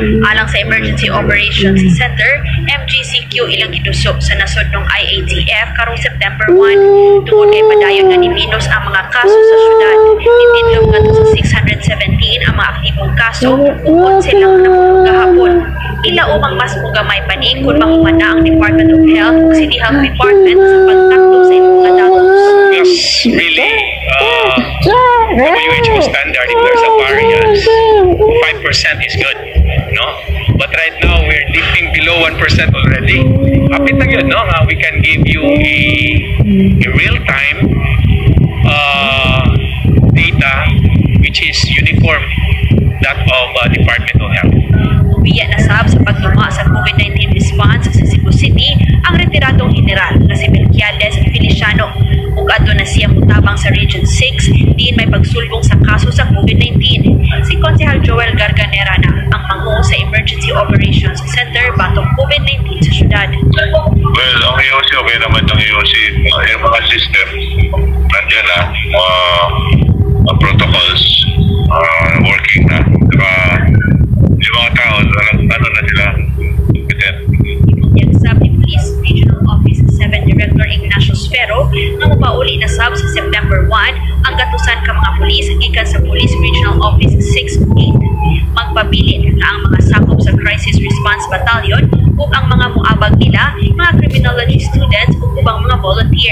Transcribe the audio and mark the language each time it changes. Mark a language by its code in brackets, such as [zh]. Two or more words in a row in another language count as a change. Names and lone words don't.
[ceb] Alang sa Emergency Operations Center, MGCQ ilang gidusok sa nasodnong IATF karong September 1 tungod kay padayon nga niminos ang mga kaso sa syudad. Nitidlog ngadto sa 617 ang mga aktibong kaso ug 11 lang namulog gahapon. Ila umang mas mugamay pa ni kung mahumana ang Department of Health ug City Health Department sa pagtakdo sa ilang mga datos. [en] Yes, really. WHO standard, if there's a variance, 5% is good, no? But right now, we're dipping below 1% already. [tl] Kapit na yun, no? [en] We can give you a real-time data which is uniform, that of Department of Health. [ceb] Ubiya na sab sa pagtuma sa COVID-19 response sa Cebu City ang retiradong general na si Melquiades Feliciano. Ug adto na siya mutabang sa Region 6 diin may pagsulbong sa kaso sa COVID-19. Si Konsehal Joel Garganera na ang manguho sa Emergency Operations Center batong COVID-19 sa syudad. [tl] Well, ang EOC okay naman ang EOC. Yung mga system nandiyan na, mga [en] protocols working [tl] na. Yung mga tao, ano na sila, competent. [ceb] Yan sab ni Police Regional Office 7 Director Ignacio Sfero nga mapauli na sab sa September 1 ang gatusan ka mga pulis gikan sa Police Regional Office 6 ug 8. Magpabilin na ang mga sakop sa Crisis Response Battalion ug ang mga muabag nila, mga [en] criminology students [ceb] ug ubang mga volunteer.